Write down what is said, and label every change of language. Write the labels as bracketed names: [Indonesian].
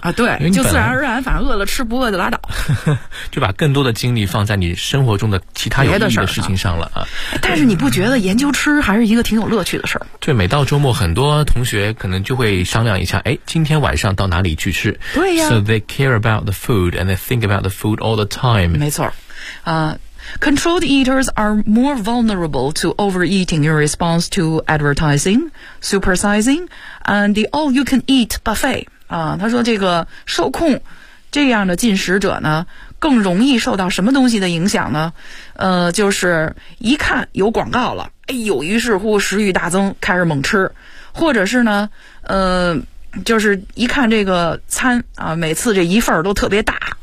[Chinese] 啊，对，就自然而然，反正饿了吃，不饿就拉倒，就把更多的精力放在你生活中的其他有意义的事情上了啊。但是你不觉得研究吃还是一个挺有乐趣的事儿？对，每到周末，很多同学可能就会商量一下，哎，今天晚上到哪里去吃？对呀。 [English] So they care about the food and they think about the food all the time。没错，Controlled eaters are more vulnerable to overeating in response to advertising, supersizing, and the all-you-can-eat buffet. [Chinese] 啊，他说这个受控这样的进食者呢，更容易受到什么东西的影响呢？就是一看有广告了，哎呦，于是乎食欲大增，开始猛吃，或者是呢，就是一看这个餐啊，每次这一份都特别大。